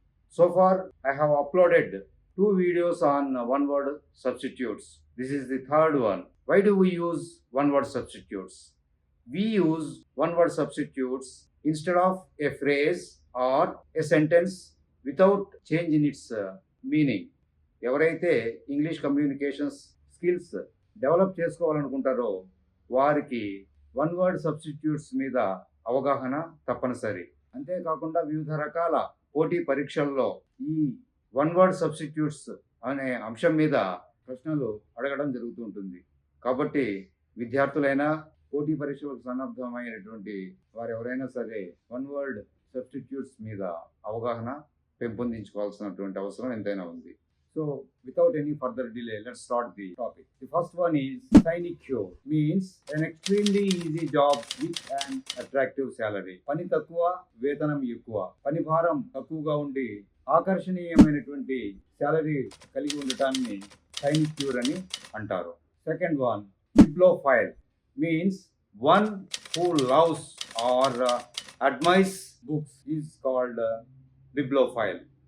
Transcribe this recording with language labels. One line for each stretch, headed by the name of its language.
English: So far, I have uploaded 2 videos on one-word substitutes. This is the third one. Why do we use one-word substitutes? We use one-word substitutes instead of a phrase or a sentence without change in its meaning.
Telugu: ఎవరైతే English communications skills develop చేసుకోవాలనుకుంటారో వారికి one word substitutes మీద అవగాహన తప్పనిసరి. అంతేకాకుండా వివిధ రకాల పోటీ పరీక్షల్లో ఈ వన్ వర్డ్ సబ్స్టిట్యూట్స్ అనే అంశం మీద ప్రశ్నలు అడగడం జరుగుతూ ఉంటుంది. కాబట్టి విద్యార్థులైనా పోటీ పరీక్షలకు సన్నద్ధమైనటువంటి వారు ఎవరైనా సరే వన్ వర్డ్ సబ్స్టిట్యూట్స్ మీద అవగాహన పెంపొందించుకోవాల్సినటువంటి అవసరం ఎంతైనా ఉంది.
English: So, without any further delay, let's start the topic. The first one is sinecure, means an extremely easy job with an attractive salary.
Telugu: పని తక్కువ, వేతనం ఎక్కువ. పని భారం తక్కువగా ఉండి ఆకర్షణీయమైనటువంటి శాలరీ కలిగి ఉండటాన్ని sinecure అని అంటారు.
English: Second one, bibliophile, means one who loves or admires books is called bibliophile.